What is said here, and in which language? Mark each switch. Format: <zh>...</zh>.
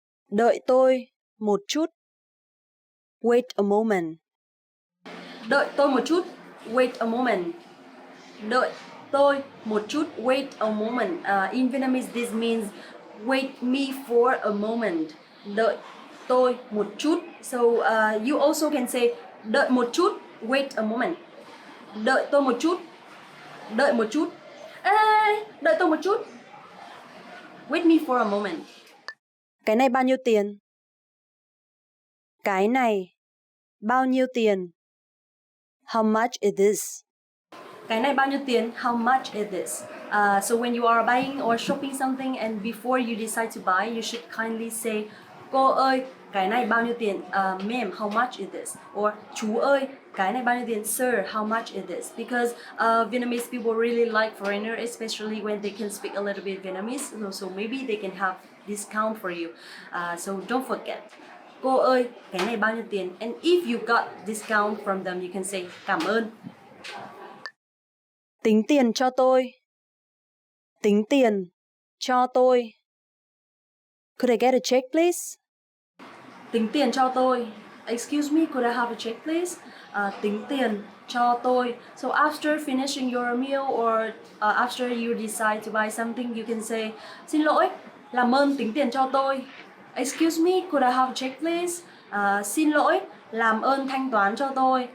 <vi>Đợi tôi một chút.</vi> <en>Wait a moment.</en> <vi>Đợi tôi một chút. Wait a moment. Đợi tôi một chút.</vi> <en>Wait a moment. In Vietnamese, this means wait me for a moment.</en> <vi>Đợi tôi một chút.</vi> <en>So you also can say</en> <vi>đợi một chút.</vi> <en>Wait a moment.</en> <vi>Đợi tôi một chút. Đợi một chút. Ê, đợi tôi một chút.</vi> <en>Wait me for a moment.</en> <vi>Cái này bao nhiêu tiền? Cái này bao nhiêu tiền?</vi> <en>How much is this?</en> <vi>Cái này bao nhiêu tiền?</vi> <en>How much is this? So when you are buying or shopping something and before you decide to buy, you should kindly say,</en> <vi>cô ơi, cái này bao nhiêu tiền?</vi> <en>Ma'am, how much is this?</en> <vi>Or chú ơi, cái này bao nhiêu tiền?</vi> <en>Sir, how much is this? Because Vietnamese people really like foreigner, especially when they can speak a little bit Vietnamese. So maybe they can have discount for you. So don't forget.</en> <vi>Cô ơi, cái này bao nhiêu tiền?</vi> <en>And if you got discount from them, you can say</en> <vi>cảm ơn. Tính tiền cho tôi. Tính tiền cho tôi.</vi> <en>Could I get a check, please?</en> <vi>Tính tiền cho tôi.</vi> <en>Excuse me, could I have a check, please?</en> <vi>Tính tiền cho tôi.</vi> <en>So after finishing your meal or after you decide to buy something, you can say,</en> <vi>xin lỗi, làm ơn tính tiền cho tôi.</vi> <en>Excuse me, could I have a check, please?</en> <vi>Xin lỗi, làm ơn thanh toán cho tôi.</vi>